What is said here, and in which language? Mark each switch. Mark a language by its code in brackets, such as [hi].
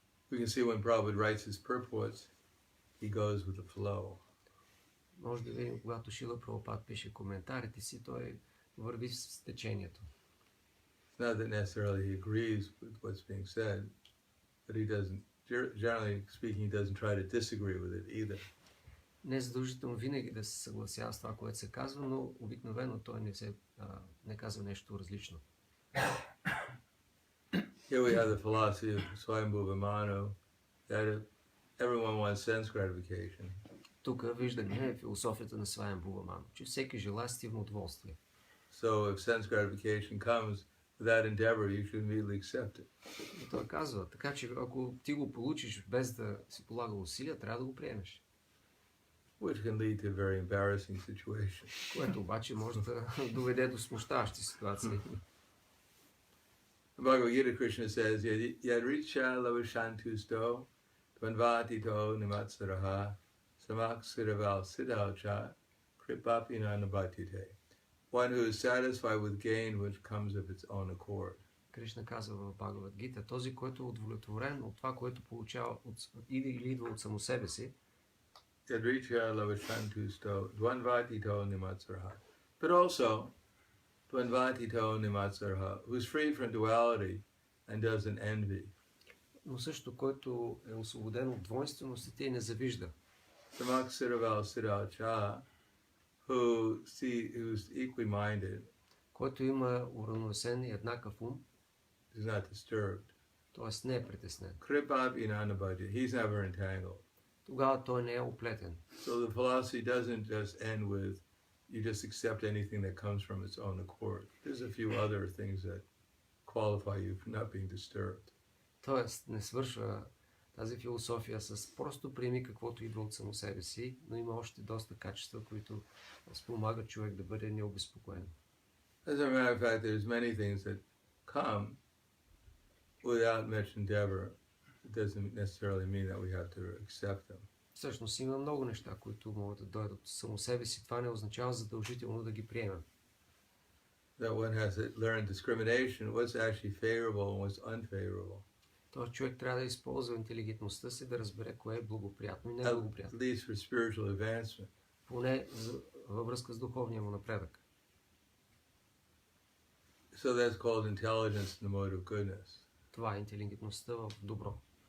[en] We can see when Prabhupada writes his purports, he goes with the flow. [bg] Може да видим, когато Шила Прабхупад пише коментарите си, той върви с течението. [en] It's not that necessarily he agrees with what's being said, but he doesn't, generally speaking, he doesn't try to disagree with it either. [bg] Не е задължително винаги да се съгласява с това, което се казва, но обикновено той не казва нещо различно. [en] Here we have the philosophy of Swayambhuva Manu, that if everyone wants sense gratification, [bg] Тук виждаме философията на Сваямбхува Ману, че всеки желае стивно удоволствие. [en] so if sense gratification comes without endeavor, you should immediately accept it. [bg] И той казва, така че ако ти го получиш без да си полага усилия, трябва да го приемеш. [en] Which can lead to a very embarrassing situation. [bg] Което обаче може да доведе до смущаващи ситуации. [en] Bhagavad Gita Krishna says, [sa] Yadricha lavashantusto dvanvatito nimatsaraha samaksiraval siddhalcha kripapina nabatite. [en] One who is satisfied with gain which comes of its own accord. [bg] Кришна казва в Бхагавад Гита, този, който е удовлетворен от това, което получава или идва от само себе си, [sa] Yadricha lavashantusto dvanvatito nimatsaraha. [en] But also, [sa] dvanvatito nimatsaraha, [en] who's free from duality and doesn't envy. [bg] но също който е освободен от двойственостите и не завижда. [sa] Samaksiraval siddhalcha, [en] who's equally-minded, [bg] Който има уравновесен и еднакъв ум, [en] is not disturbed. [bg] т.е. не е притеснен. [sa] Kripab inanabhajya, [en] he's never entangled. [bg] Тогава той не е оплетен. [en] So the philosophy doesn't just end with you just accept anything that comes from its own accord. There's a few other things that qualify you for not being disturbed. [bg] Тоест не свършва тази философия с просто приеми каквото идва от само себе си, но има още доста качества, които спомагат човек да бъде необезпокоен. [en] As a matter of fact, there's many things that come without much endeavor. It doesn't necessarily mean that we have to accept them. [bg] Всъщност има много неща, които могат да дойдат от само себе си. Това не означава задължително да ги приемем. [en] That one has to learn discrimination, what's actually favorable and what's unfavorable. [bg] Тоест човек трябва да използва интелигентността си да разбере кое е благоприятно и [en] At [bg] неблагоприятно. [en] least for spiritual advancement. [bg] Поне във връзка с духовния му напредък. [en] So that's called intelligence in the mode of goodness. [bg] Това е интелигентността в добро.